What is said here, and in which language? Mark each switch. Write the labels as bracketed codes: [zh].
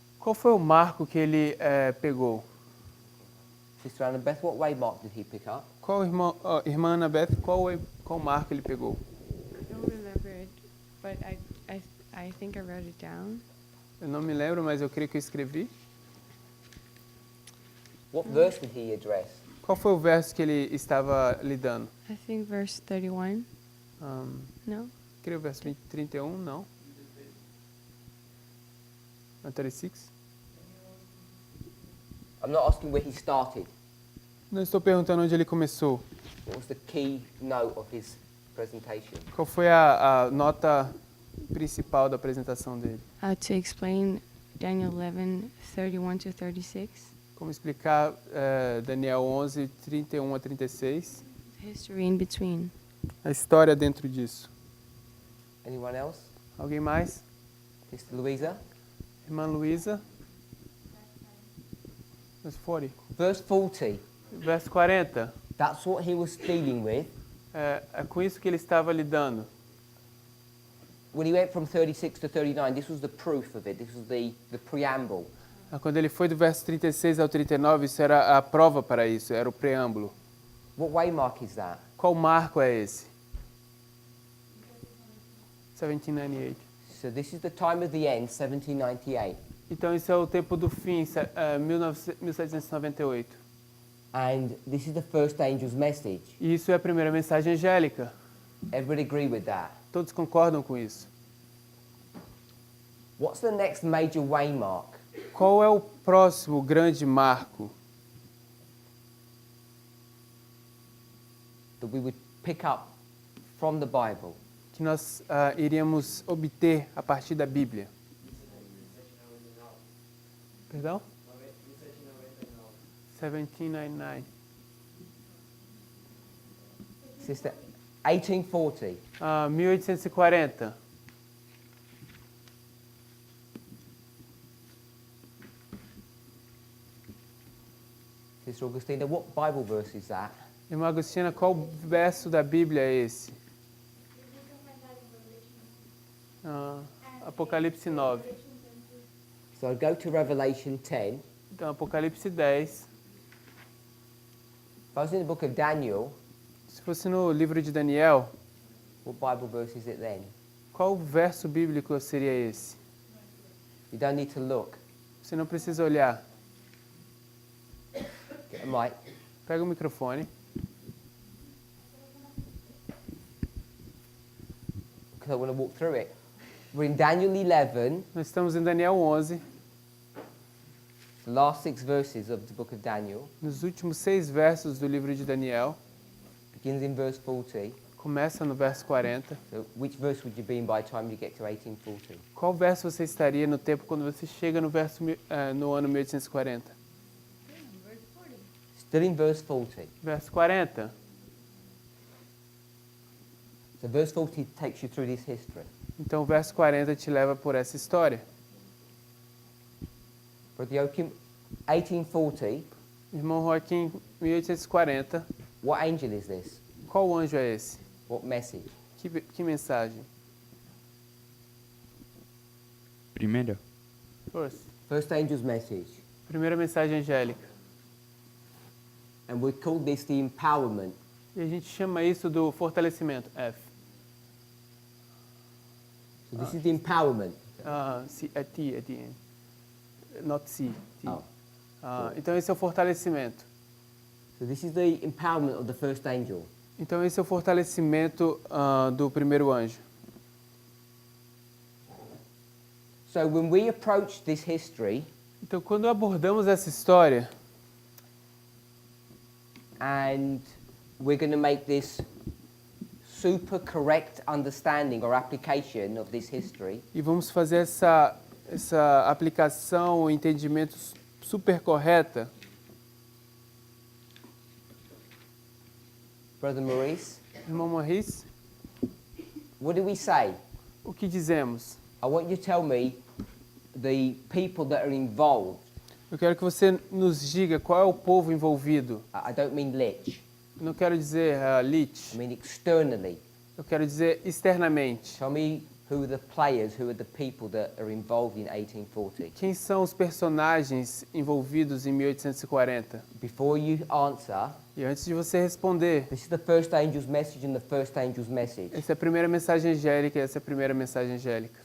[pt] Qual foi o marco que ele pegou? [en] Sister Annabeth, what waymark did he pick up? [pt] Qual irmã Annabeth, qual marco ele pegou? [en] I don't remember it, but I think I wrote it down. [pt] Eu não me lembro, mas eu creio que eu escrevi. [en] What verse did he address? [pt] Qual foi o verso que ele estava lidando? [en] I think verse 31. No? [pt] Creio o verso 31, não. 36? [en] I'm not asking where he started. [pt] Não estou perguntando onde ele começou. [en] What was the key note of his presentation? [pt] Qual foi a nota principal da apresentação dele? [en] To explain Daniel 11, 31 to 36. [pt] Como explicar Daniel 11, 31 a 36? [en] History in between. [pt] A história dentro disso. [en] Anyone else? [pt] Alguém mais? [en] Sister Louisa? [pt] Irmã Luísa? [en] Verse 40. Verse 40. [pt] Verso 40. [en] That's what he was dealing with. [pt] É com isso que ele estava lidando. [en] When he went from 36 to 39, this was the proof of it. This was the preamble. [pt] Quando ele foi do verso 36 ao 39, isso era a prova para isso, era o preâmbulo. [en] What waymark is that? [pt] Qual marco é esse? 1798. [en] So this is the time of the end, 1798. [pt] Então isso é o tempo do fim, 1798. [en] And this is the first angel's message. [pt] E isso é a primeira mensagem angélica. [en] Everybody agree with that? [pt] Todos concordam com isso. [en] What's the next major waymark? [pt] Qual é o próximo grande marco [en] That we would pick up from the Bible? [pt] que nós iríamos obter a partir da Bíblia? Perdão? 1799. [en] Sister, 1840. 1840. Sister Augustina, what Bible verse is that? [pt] Irmã Agostina, qual verso da Bíblia é esse? Apocalipse 9. [en] So go to Revelation 10. [pt] Então, Apocalipse 10. [en] If I was in the book of Daniel, [pt] Se fosse no livro de Daniel, [en] what Bible verse is it then? [pt] qual verso bíblico seria esse? [en] You don't need to look. [pt] Você não precisa olhar. [en] Get a mic. [pt] Pega o microfone. [en] Because I want to walk through it. We're in Daniel 11, [pt] Nós estamos em Daniel 11, [en] the last 6 verses of the book of Daniel. [pt] nos últimos 6 versos do livro de Daniel. [en] Begins in verse 40. [pt] Começa no verso 40. [en] So which verse would you be in by the time you get to 1840? [pt] Qual verso você estaria no tempo quando você chega no no ano 1840? [en] Still in verse 40. [pt] Verso 40. [en] So verse 40 takes you through this history. [pt] Então o verso 40 te leva por essa história. [en] Brother Joachim, 1840, [pt] Irmão Joaquim, 1840. [en] what angel is this? [pt] Qual anjo é esse? [en] What message? [pt] Que mensagem? Primero, [en] First angel's message. [pt] Primeira mensagem angélica. [en] And we call this the empowerment. [pt] E a gente chama isso do fortalecimento. F. [en] So this is the empowerment. C, é T at the end. Not C. T. Oh. [pt] Então esse é o fortalecimento. [en] So this is the empowerment of the first angel. [pt] Então esse é o fortalecimento do primeiro anjo. [en] So when we approach this history, [pt] Então quando abordamos essa história [en] and we're going to make this super correct understanding or application of this history, [pt] e vamos fazer essa aplicação, o entendimento super correta, [en] Brother Maurice, [pt] irmão Maurice, [en] what do we say? [pt] o que dizemos? [en] I want you to tell me the people that are involved. [pt] Eu quero que você nos diga qual é o povo envolvido. [en] I don't mean lich. [pt] Eu não quero dizer [en] I lich, mean externally. [pt] eu quero dizer externamente. [en] Tell me who are the players, who are the people that are involved in 1840. [pt] Quem são os personagens envolvidos em 1840? [en] Before you answer, [pt] E antes de você responder, [en] this is the first angel's message and the first angel's message. [pt] essa é a primeira mensagem angélica e essa é a primeira mensagem angélica.